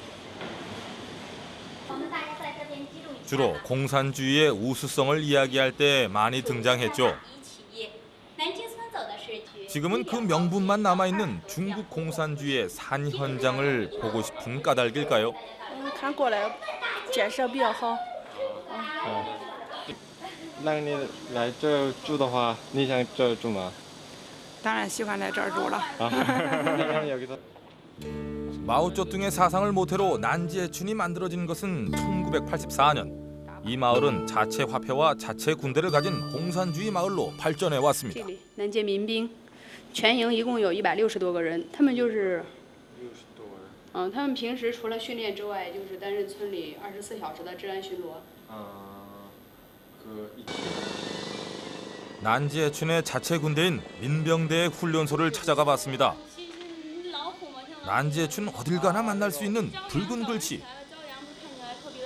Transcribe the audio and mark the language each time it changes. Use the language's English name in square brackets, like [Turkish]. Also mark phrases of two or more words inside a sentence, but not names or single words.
[Korean] 주로 공산주의의 우수성을 이야기할 때 많이 등장했죠. 지금은 그 명분만 남아있는 중국 공산주의의 산 현장을 보고 싶은 까닭일까요? [Chinese] 看过来建设比较好。那你来这儿住的话，你想这儿住吗？当然喜欢来这儿住了。 [Korean] 여기서. 마오쩌둥의 사상을 모태로 난지에춘이 만들어진 것은 1984년. 이 마을은 자체 화폐와 자체 군대를 가진 공산주의 마을로 발전해 왔습니다. [Chinese] 这里南界民兵，全营一共有160多个人，他们就是，他们平时除了训练之外，就是担任村里24小时的治安巡逻。 [Korean] 난지에춘의 자체 군대인 민병대의 훈련소를 찾아가 봤습니다. 난지에춘 어딜 가나 만날 수 있는 붉은 글씨.